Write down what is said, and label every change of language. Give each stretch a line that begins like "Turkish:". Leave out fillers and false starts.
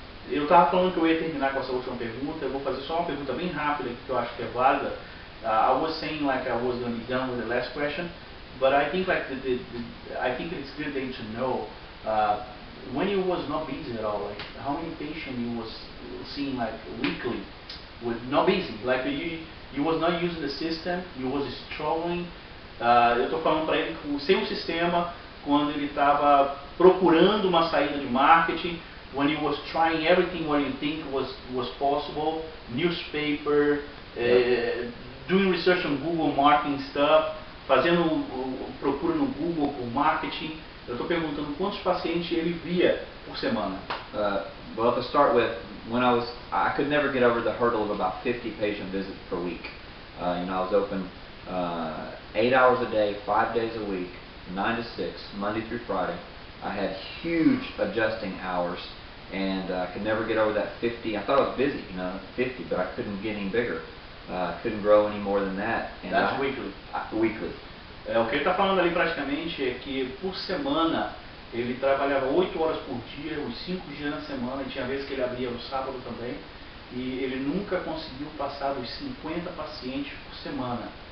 Portuguese: Eu estava falando que eu ia terminar com essa última pergunta. Eu vou fazer só uma pergunta bem rápida que eu acho que é válida.
English: I was saying like I was going to be done with the last question, but I think like I think it's good thing to know when you was not busy at all, like how many patients you was seeing like weekly with not busy, like you was not using the system, you was struggling.
Portuguese: Eu estou falando para ele que sem o sistema, quando ele estava procurando uma saída de marketing,
English: when he was trying everything what you think was possible, newspaper, doing research on Google marketing stuff,
Portuguese: fazendo procura no Google por marketing. Eu estou perguntando quantos pacientes ele via por semana.
English: Well, to start with, when I could never get over the hurdle of about 50 patient visits per week. I was open 8 hours a day, 5 days a week, 9 to 6, Monday through Friday. I had huge adjusting hours, and I could never get over that 50. I thought I was busy, 50, but I couldn't get any bigger. Couldn't grow any more than that. And That's weekly. Weekly.
Portuguese: O que ele está falando ali praticamente é que por semana ele trabalhava 8 horas por dia, os 5 dias na semana, e tinha vezes que ele abria no sábado também, e ele nunca conseguiu passar dos 50 pacientes por semana.